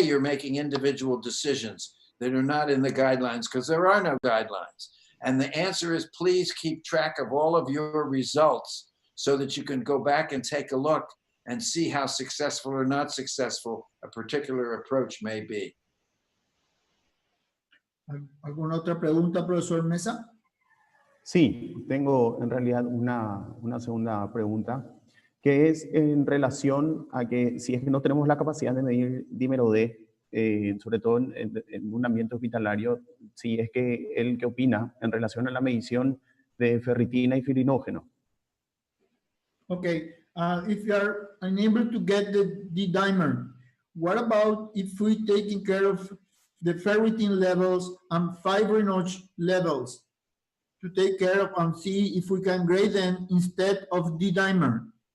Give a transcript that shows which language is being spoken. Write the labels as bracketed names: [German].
[English] You're making individual decisions that are not in the guidelines because there are no guidelines. And the answer is, please keep track of all of your results so that you can go back and take a look and see how successful or not successful a particular approach may be. [Spanish] ¿Alguna otra pregunta, profesor Mesa? Sí, tengo en realidad una segunda pregunta, que es en relación a que si es que no tenemos la capacidad de medir dímero D, sobre todo en un ambiente hospitalario, si es que él qué opina en relación a la medición de ferritina y fibrinógeno. [English] Okay, if you are unable to get the D-dimer, what about if we taking care of the ferritin levels and fibrinogen levels to take care of and see if we can grade them instead of D-dimer?